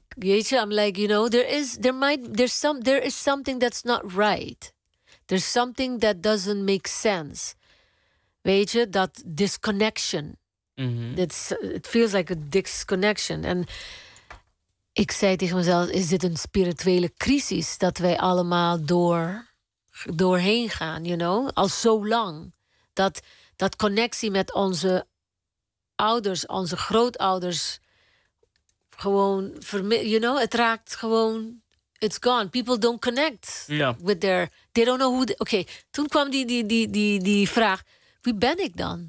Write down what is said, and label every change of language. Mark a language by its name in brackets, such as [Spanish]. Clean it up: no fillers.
[Dutch] Weet je, [English] I'm like, you know, there is something that's not right. There's something that doesn't make sense. [Dutch] Weet je, dat disconnection. Mm-hmm. [English] It feels like a disconnection. [Dutch] En ik zei tegen mezelf, is dit een spirituele crisis dat wij allemaal doorheen gaan, [English] you know? [Dutch] Al zo lang. Dat connectie met onze ouders, onze grootouders, gewoon, [English] you know, [Dutch] het raakt gewoon, [English] it's gone. People don't connect with their, they don't know who. [Dutch] Toen kwam die vraag, wie ben ik dan?